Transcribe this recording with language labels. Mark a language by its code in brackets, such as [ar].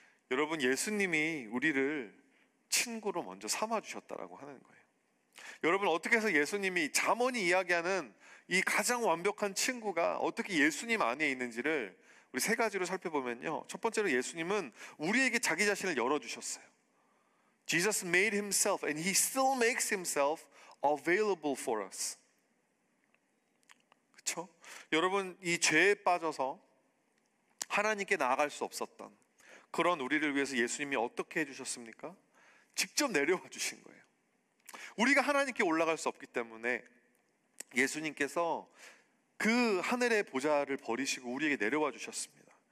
[ko] 여러분, 예수님이 우리를 친구로 먼저 삼아주셨다라고 하는 거예요. 여러분, 어떻게 해서 예수님이, 잠언이 이야기하는 이 가장 완벽한 친구가 어떻게 예수님 안에 있는지를 우리 세 가지로 살펴보면요, 첫 번째로 예수님은 우리에게 자기 자신을 열어주셨어요. [en] Jesus made himself and he still makes himself available for us. [ko] 그렇죠? 여러분, 이 죄에 빠져서 하나님께 나아갈 수 없었던 그런 우리를 위해서 예수님이 어떻게 해주셨습니까? 직접 내려와 주신 거예요. 우리가 하나님께 올라갈 수 없기 때문에 예수님께서 그 하늘의 보좌를 버리시고 우리에게 내려와 주셨습니다.